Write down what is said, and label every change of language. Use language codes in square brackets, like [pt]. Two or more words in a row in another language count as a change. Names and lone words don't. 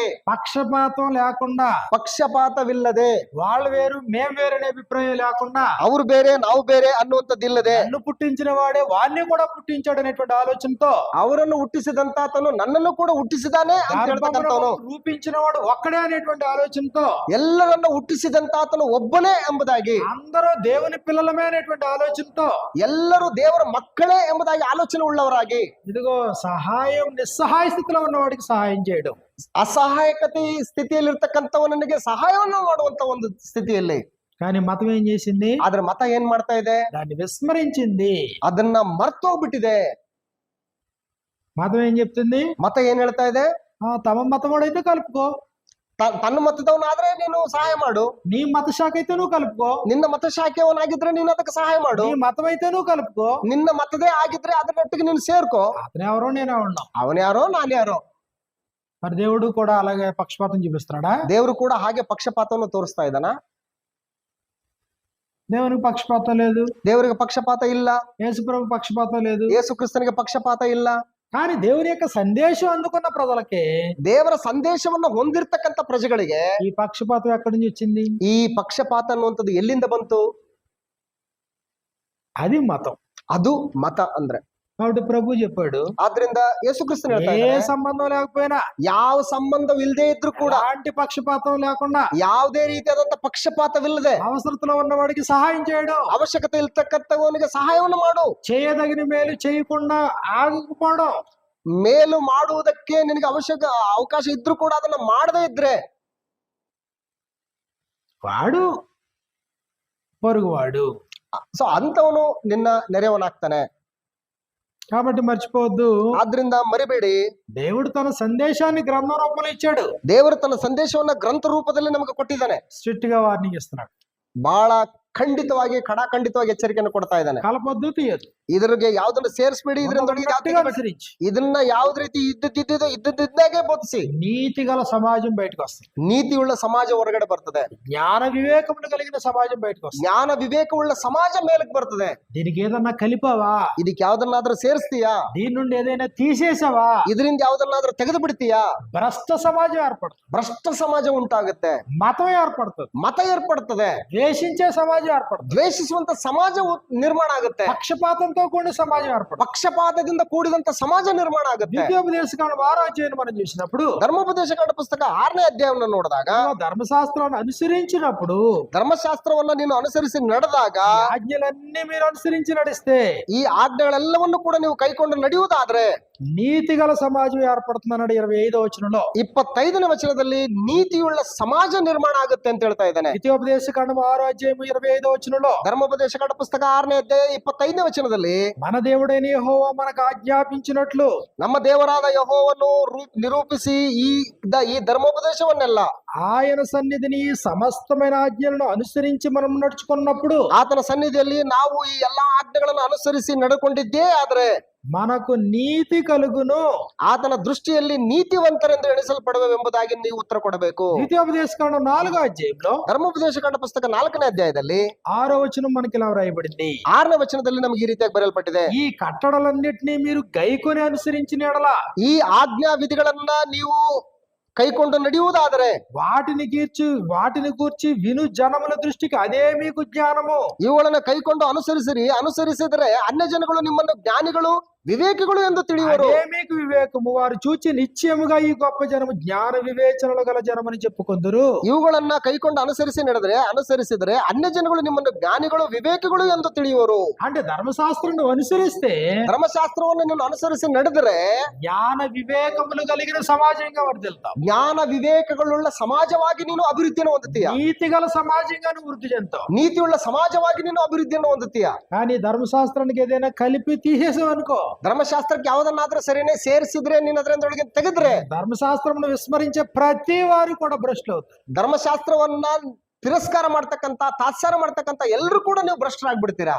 [te] పక్షపాతం లేకుండా, [kn] ಪಕ್ಷಪಾತವಿಲ್ಲದೆ, [te] వాళ్ళు వేరు మేం వేరు అనే అభిప్రాయం లేకుండా, [kn] ಅವ್ರು ಬೇರೆ ನಾವು ಬೇರೆ ಅನ್ನುವಂಥದ್ದಿಲ್ಲದೆ, [te] నన్ను పుట్టించిన వాడే వాడిని కూడా పుట్టించాడు అనేటువంటి ఆలోచనతో, [kn] ಅವರನ್ನು ಹುಟ್ಟಿಸಿದಂತಾತನು ನನ್ನನ್ನು ಕೂಡ ಹುಟ್ಟಿಸಿದಾನೆ ಅಂತ ಹೇಳ್ತಕ್ಕಂಥವನು, [te] రూపించిన వాడు ఒక్కడే అనేటువంటి ఆలోచనతో, [kn] ಎಲ್ಲರನ್ನ ಹುಟ್ಟಿಸಿದಂತಾತನು ಒಬ್ಬನೇ ಎಂಬುದಾಗಿ, [te] అందరూ దేవుని పిల్లలమే అనేటువంటి ఆలోచనతో, [kn] ಎಲ್ಲರೂ ದೇವರ ಮಕ್ಕಳೇ ಎಂಬುದಾಗಿ ಆಲೋಚನೆ ಉಳ್ಳವರಾಗಿ, [te] ఇదిగో సహాయం నిస్సహాయ స్థితిలో ఉన్నవాడికి సహాయం చేయడం, [kn] ಅಸಹಾಯಕತೆ ಸ್ಥಿತಿಯಲ್ಲಿರ್ತಕ್ಕಂಥವನಿಗೆ ಸಹಾಯವನ್ನು ಮಾಡುವಂತ ಒಂದು ಸ್ಥಿತಿಯಲ್ಲಿ. [te] కానీ మతం ఏం చేసింది? [kn] ಆದ್ರೆ ಮತ ಏನ್ ಮಾಡ್ತಾ ಇದೆ? [te] దాన్ని విస్మరించింది. [kn] ಅದನ್ನ ಮರ್ತೋಗ್ಬಿಟ್ಟಿದೆ. [te] మతం ఏం చెప్తుంది? [kn] ಮತ ಏನ್ ಹೇಳ್ತಾ ಇದೆ? [te] తమ మతం వాడైతే కలుపుకో, [kn] ತನ್ನ ಮತದವನಾದ್ರೆ ನೀನು ಸಹಾಯ ಮಾಡು, [te] నీ మత శాఖ అయితే నువ్వు కలుపుకో, [kn] ನಿನ್ನ ಮತ ಶಾಖೆಯವನಾಗಿದ್ರೆ ನೀನು ಅದಕ್ಕೆ ಸಹಾಯ ಮಾಡು, [te] నీ మతం అయితే నువ్వు కలుపుకో, [kn] ನಿನ್ನ ಮತದೇ ಆಗಿದ್ರೆ ಅದರೊಟ್ಟಿಗೆ ನೀನು ಸೇರ್ಕೋ. [te] అతను ఎవరో నేను ఎవరినో. [kn] ಅವನ್ಯಾರೋ ನಾನ್ಯಾರೋ. [te] మరి దేవుడు కూడా అలాగే పక్షపాతం చూపిస్తున్నాడా? [kn] ದೇವರು ಕೂಡ ಹಾಗೆ ಪಕ್ಷಪಾತವನ್ನು ತೋರಿಸ್ತಾ ಇದ್ದಾನ? [te] దేవునికి పక్షపాతం లేదు, [kn] ದೇವರಿಗೆ ಪಕ್ಷಪಾತ ಇಲ್ಲ, [te] యేసుప్రభు పక్షపాతం లేదు. [kn] ಯೇಸು ಕ್ರಿಸ್ತನಿಗೆ ಪಕ್ಷಪಾತ ಇಲ್ಲ. [te] కానీ దేవుని యొక్క సందేశం అందుకున్న ప్రజలకి [kn] ದೇವರ ಸಂದೇಶವನ್ನು ಹೊಂದಿರತಕ್ಕಂತ ಪ್ರಜೆಗಳಿಗೆ [te] ఈ పక్షపాతం ఎక్కడి నుంచి వచ్చింది? [kn] ಈ ಪಕ್ಷಪಾತ ಅನ್ನುವಂಥದ್ದು ಎಲ್ಲಿಂದ ಬಂತು? [te] అది మతం. [kn] ಅದು ಮತ ಅಂದ್ರೆ. [te] కాబట్టి ప్రభు చెప్పాడు, [kn] ಆದ್ರಿಂದ ಯೇಸು ಕ್ರಿಸ್ತನು ಹೇಳ್ತಾ [te] ఏ [kn] ಇದ್ದಾನೆ, [te] సంబంధం లేకపోయినా, [kn] ಯಾವ ಸಂಬಂಧವಿಲ್ಲದೆ ಇದ್ರೂ ಕೂಡ, [te] ఎలాంటి పక్షపాతం లేకుండా, [kn] ಯಾವುದೇ ರೀತಿಯಾದಂತ ಪಕ್ಷಪಾತವಿಲ್ಲದೆ [te] అవసరతలో ఉన్నవాడికి సహాయం చేయడం, [kn] ಅವಶ್ಯಕತೆ ಇರ್ತಕ್ಕಂಥವನಿಗೆ ಸಹಾಯವನ್ನು ಮಾಡು, [te] చేయదగిన మేలు చేయకుండా ఆగకపోవడం, [kn] ಮೇಲು ಮಾಡುವುದಕ್ಕೆ ನಿನಗೆ ಅವಕಾಶ ಇದ್ರೂ ಕೂಡ ಅದನ್ನ ಮಾಡದೇ ಇದ್ರೆ [te] వాడు పొరుగువాడు. [kn] ಸೊ ಅಂತವನು ನಿನ್ನ ನೆರೆಯವನಾಗ್ತಾನೆ. [te] కాబట్టి మర్చిపోవద్దు, [kn] ಆದ್ರಿಂದ ಮರಿಬೇಡಿ, [te] దేవుడు తన సందేశాన్ని గ్రంథ రూపంలో ఇచ్చాడు. [kn] ದೇವರು ತನ್ನ ಸಂದೇಶವನ್ನ ಗ್ರಂಥ ರೂಪದಲ್ಲಿ ನಮಗೆ ಕೊಟ್ಟಿದ್ದಾನೆ. [te] స్ట్రిక్ట్ గా వార్నింగ్ ఇస్తున్నాడు. [kn] ಬಹಳ ಖಂಡಿತವಾಗಿ ಖಡಾಖಂಡಿತವಾಗಿ ಎಚ್ಚರಿಕೆಯನ್ನು ಕೊಡ್ತಾ ಇದ್ದಾನೆ. [te] కలపొద్దు, తీయద్దు, [kn] ಇದ್ರಿಗೆ ಯಾವ್ದನ್ನ ಸೇರಿಸಬೇಡಿ, [te] అనుసరించి [kn] ಇದನ್ನ ಯಾವ್ದು ರೀತಿ ಇದ್ದದ್ದಾಗೆ ಬೋಧಿಸಿ. [te] నీతి గల సమాజం బయటకు వస్తుంది, [kn] ನೀತಿಯುಳ್ಳ ಸಮಾಜ ಹೊರಗಡೆ ಬರ್ತದೆ, [te] జ్ఞాన వివేకములు కలిగిన సమాజం బయటకు వస్తుంది. [kn] ಜ್ಞಾನ ವಿವೇಕವುಳ್ಳ ಸಮಾಜ ಮೇಲಕ್ಕೆ ಬರ್ತದೆ. [te] దీనికి ఏదన్నా కలిపావా? [kn] ಇದಕ್ಕೆ ಯಾವ್ದನ್ನಾದ್ರೂ ಸೇರಿಸ್ತೀಯಾ? [te] దీని నుండి ఏదైనా తీసేసావా? [kn] ಇದರಿಂದ ಯಾವ್ದನ್ನಾದ್ರೂ ತೆಗೆದು ಬಿಡ್ತೀಯಾ? [te] భ్రష్ట సమాజం ఏర్పడుతుంది, [kn] ಭ್ರಷ್ಟ ಸಮಾಜ ಉಂಟಾಗುತ್ತೆ, [te] మతం ఏర్పడుతుంది, [kn] ಮತ ಏರ್ಪಡ್ತದೆ, [te] ద్వేషించే సమాజం ఏర్పడుతుంది, [kn] ದ್ವೇಷಿಸುವಂತ ಸಮಾಜ ನಿರ್ಮಾಣ ಆಗುತ್ತೆ, [te] పక్షపాతంతో కూడిన సమాజం ఏర్పడుతుంది. [kn] ಪಕ್ಷಪಾತದಿಂದ ಕೂಡಿದಂತ ಸಮಾಜ ನಿರ್ಮಾಣ ಆಗುತ್ತೆ. [te] ద్వితీయోపదేశకాండ 6వ అధ్యాయం మనం చూసినప్పుడు, [kn] ಧರ್ಮೋಪದೇಶಕಾಂಡ ಪುಸ್ತಕ 6ನೇ ಅಧ್ಯಾಯವನ್ನು ನೋಡಿದಾಗ, [te] ధర్మశాస్త్రాన్ని అనుసరించినప్పుడు, [kn] ಧರ್ಮಶಾಸ್ತ್ರವನ್ನ ನೀನು ಅನುಸರಿಸಿ ನಡೆದಾಗ, [te] ఆజ్ఞలన్నీ మీరు అనుసరించి నడిస్తే [kn] ಈ ಆಜ್ಞೆಗಳೆಲ್ಲವನ್ನು ಕೂಡ ನೀವು ಕೈಕೊಂಡು ನಡೆಯುವುದಾದ್ರೆ [te] నీతిగల సమాజం ఏర్పడుతుంది అన్నాడు 25వ వచనంలో. [kn] 25ನೇ వచನದಲ್ಲಿ నీతిಯುಳ್ಳ ಸಮಾಜ ನಿರ್ಮಾಣ ಆಗುತ್ತೆ ಅಂತ ಹೇಳ್ತಾ ఇದ್ದಾನೆ. [te] ద్వితీయోపదేశ కాండము 6వ అధ్యాయము 25వ వచనంలో. [kn] ಧರ್ಮೋಪದೇಶಕಾಂಡ ಪುಸ್ತಕ 6ನೇ ಅಧ್ಯಾಯ 25ನೇ వచನದಲ್ಲಿ [te] మన దేవుడైన యెహోవా మనకు ఆజ్ఞాపించినట్లు [kn] ನಮ್ಮ ದೇವರಾದ ಯೆಹೋವನು ನಿರೂಪಿಸಿ ಈ ಧರ್ಮೋಪದೇಶವನ್ನೆಲ್ಲ [te] ఆయన సన్నిధిని సమస్తమైన ఆజ్ఞలను అనుసరించి మనం నడుచుకున్నప్పుడు [kn] ಆತನ ಸನ್ನಿಧಿಯಲ್ಲಿ ನಾವು ಈ ಎಲ್ಲಾ ಆಜ್ಞೆಗಳನ್ನು ಅನುಸರಿಸಿ ನಡ್ಕೊಂಡಿದ್ದೇ ಆದ್ರೆ [te] మనకు నీతి కలుగును. [kn] ಆತನ ದೃಷ್ಟಿಯಲ್ಲಿ ನೀತಿವಂತರೆಂದು ಎಣಿಸಲ್ಪಡುವೆಂಬುದಾಗಿ ನೀವು ಉತ್ತರ ಕೊಡಬೇಕು. [te] ద్వితీయోపదేశ కాండం 4వ అధ్యాయంలో [kn] ಧರ್ಮೋಪದೇಶಕಾಂಡ ಪುಸ್ತಕ 4ನೇ ಅಧ್ಯಾಯದಲ್ಲಿ [te] 6వ వచనం మనకి ఇలా వ్రాయబడింది. [kn] 6ನೇ ವಚನದಲ್ಲಿ ನಮಗೆ ಈ ರೀತಿಯಾಗಿ ಬರೆಯಲ್ಪಟ್ಟಿದೆ. [te] ఈ కట్టడలన్నిటినీ మీరు గైకొని అనుసరించిన యెడల [kn] ಈ ಆಜ್ಞಾ ವಿಧಿಗಳನ್ನ ನೀವು ಕೈಕೊಂಡು ನಡೆಯುವುದಾದರೆ [te] వాటిని గూర్చి విను జనముల దృష్టికి అదే మీకు జ్ఞానము. [kn] ಇವುಗಳನ್ನ ಕೈಕೊಂಡು ಅನುಸರಿಸಿದರೆ ಅನ್ಯ ಜನಗಳು ನಿಮ್ಮನ್ನು ಜ್ಞಾನಿಗಳು ವಿವೇಕಿಗಳು ಎಂದು ತಿಳಿಯುವರು. [te] అదే మీకు వివేకము. వారు చూచి నిశ్చయముగా ఈ గొప్ప జనము జ్ఞాన వివేచనలు గల జనమని చెప్పుకొందురు. [kn] ಇವುಗಳನ್ನ ಕೈಕೊಂಡು ಅನುಸರಿಸಿದರೆ ಅನ್ಯ ಜನಗಳು ನಿಮ್ಮನ್ನು ಜ್ಞಾನಿಗಳು ವಿವೇಕಿಗಳು ಎಂದು ತಿಳಿಯುವರು. [te] అంటే ధర్మశాస్త్రం అనుసరిస్తే, [kn] ಧರ್ಮಶಾಸ್ತ್ರವನ್ನು ನೀನು ಅನುಸರಿಸಿ ನಡೆದರೆ [te] జ్ఞాన వివేకములు కలిగిన సమాజంగా వర్ధిల్తావు. [kn] ಜ್ಞಾನ ವಿವೇಕಗಳುಳ್ಳ ಸಮಾಜವಾಗಿ ನೀನು ಅಭಿವೃದ್ಧಿಯನ್ನು ಹೊಂದುತ್ತೀಯ. [te] నీతి గల సమాజంగా నువ్వు వృద్ధి చెందుతావు. [kn] ನೀತಿಯುಳ್ಳ ಸಮಾಜವಾಗಿ ನೀನು ಅಭಿವೃದ್ಧಿಯನ್ನು ಹೊಂದುತ್ತೀಯ. [te] కానీ ధర్మశాస్త్రానికి ఏదైనా కలిపి తీసేసావు అనుకో, [kn] ಧರ್ಮಶಾಸ್ತ್ರಕ್ಕೆ ಯಾವ್ದನ್ನಾದ್ರೂ ಸರಿನೇ ಸೇರಿಸಿದ್ರೆ ನೀನ್ ಅದರೊಳಗೆ ತೆಗೆದ್ರೆ [te] ధర్మశాస్త్రం విస్మరించే ప్రతి వారు కూడా భ్రష్టులు అవుతారు. [kn] ಧರ್ಮಶಾಸ್ತ್ರವನ್ನ ತಿರಸ್ಕಾರ ಮಾಡ್ತಕ್ಕಂತ ತಾತ್ಸಾರ ಮಾಡ್ತಕ್ಕಂತ ಎಲ್ಲರೂ ಕೂಡ ನೀವು ಭ್ರಷ್ಟರಾಗ್ಬಿಡ್ತೀರಾ.